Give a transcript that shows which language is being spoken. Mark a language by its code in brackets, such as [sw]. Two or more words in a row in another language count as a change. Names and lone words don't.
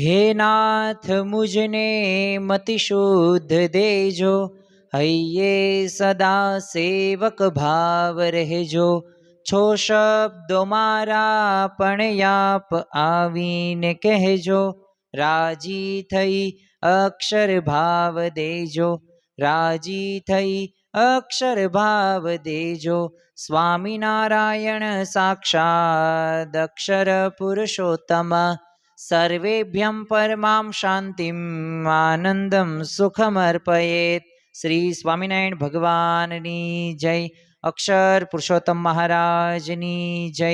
[gu] નાથ મુજને મતિ શુદ્ધ દેજો, હૈયે સદા સેવક ભાવ રહેજો। છો શબ્દો મારા પણ આપ આવીને કહેજો, રાજી થઈ અક્ષર ભાવ દેજો, રાજી થઈ અક્ષર ભાવ દેજો। [sa] स्वामी नारायण साक्षात् अक्षर पुरुषोत्तम, सर्वेभ्यं परमां शांतिं आनंदं सुखमर्पयेत्। [gu] શ્રી સ્વામિનારાયણ ભગવાનની જય। અક્ષર પુરુષોત્તમ મહારાજની જય।